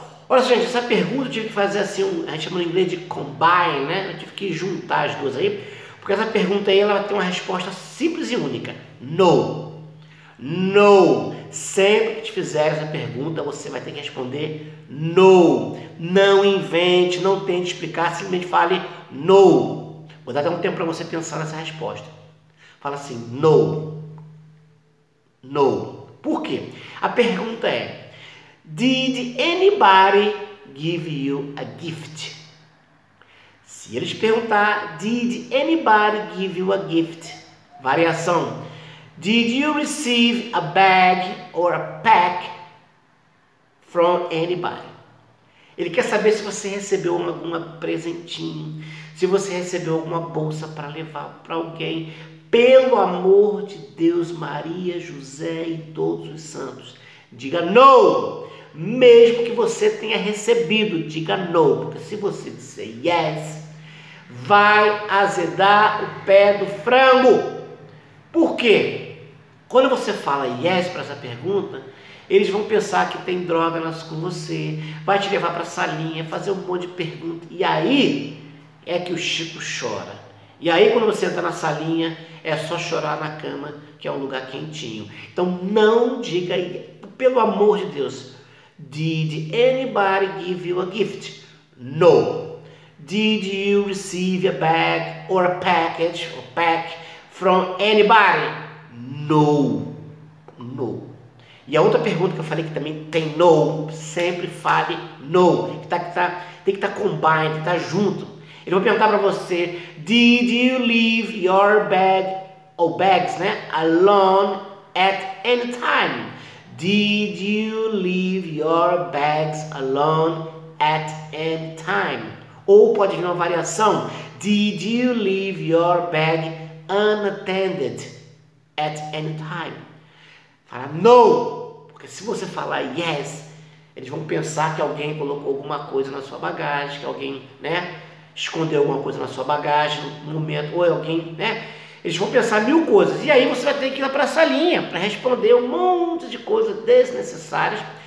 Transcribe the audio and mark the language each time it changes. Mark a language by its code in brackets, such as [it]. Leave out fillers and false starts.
[pt] Olha só, gente, essa pergunta eu tive que fazer assim, a gente chama no inglês de combine, né? Eu tive que juntar as duas aí, porque essa pergunta aí ela vai ter uma resposta simples e única. No. No. Sempre que te fizer essa pergunta, você vai ter que responder no. Não invente, não tente explicar, simplesmente fale no. Vou dar até um tempo para você pensar nessa resposta. Fala assim, no. No. Por quê? [en] A pergunta é: Did anybody give you a gift? Se eles perguntar, Did anybody give you a gift? Variação. Did you receive a bag or a pack from anybody? [pt] Ele quer saber se você recebeu algum presentinho, se você recebeu alguma bolsa para levar para alguém. Pelo amor de Deus, Maria, José e todos os santos, diga no. Mesmo que você tenha recebido, diga no. Porque se você disser yes, vai azedar o pé do frango. Por quê? Quando você fala yes para essa pergunta, eles vão pensar que tem droga com você, vai te levar para a salinha, fazer um monte de perguntas. E aí é que o Chico chora. E aí quando você entra na salinha, é só chorar na cama, que é um lugar quentinho. Então não diga, pelo amor de Deus, Did anybody give you a gift? [en] No. Did you receive a bag or a package or pack from anybody? No. No. [pt] E a outra pergunta que eu falei que também tem no, sempre fale no. Tem que estar combined, tem que estar junto. [en] Eles vão perguntar para você, Did you leave your bag ou bags, né, alone at any time? Did you leave your bags alone at any time? Ou pode vir uma variação, Did you leave your bag unattended at any time? [pt] Fala no, porque se você falar yes, eles vão pensar que alguém colocou alguma coisa na sua bagagem, que alguém, né, escondeu alguma coisa na sua bagagem no momento, ou alguém, né, eles vão pensar mil coisas, e aí você vai ter que ir lá para a salinha para responder um monte de coisas desnecessárias.